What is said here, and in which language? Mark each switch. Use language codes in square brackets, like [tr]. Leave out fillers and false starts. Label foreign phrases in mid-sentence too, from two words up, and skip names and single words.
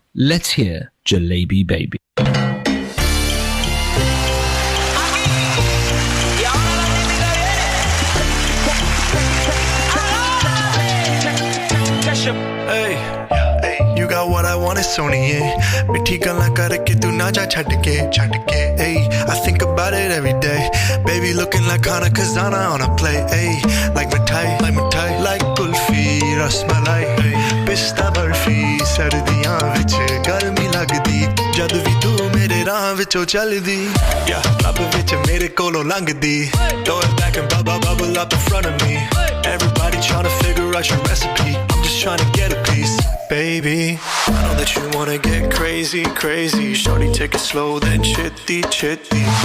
[en] Let's hear Jalebi Baby. Hey, you got what I want, Sony. [pa] ਮਿੱਠੀਆਂ ਗੱਲਾਂ ਕਰਕੇ ਤੂੰ ਨਾ ਜਾ ਛੱਡ ਕੇ. [en] Hey, I think about it every day. Baby looking like Hana Kazana on a plate. Hey, like mithai, like kulfi, rasmalai. [pa] ਪਿਸਤਾ ਬਰਫ਼ੀ, ਸਰਦੀਆਂ ਵਿੱਚ ਗਰਮੀ ਲੱਗਦੀ. ਜਦ ਵੀ ਤੂੰ ਮੇਰੇ ਰਾਹ ਵਿੱਚੋਂ ਚੱਲਦੀ. [en] Yeah, [pa] ਲਬ ਵਿੱਚ ਮੇਰੇ ਕੋਲੋਂ ਲੰਘਦੀ. [en] Throw it back and bubble up in front of me. Everybody trying to figure out your recipe. I'm just trying to get a piece. Baby, I know that you wanna get crazy, crazy. Shorty, take it slow, then chitty, chitty.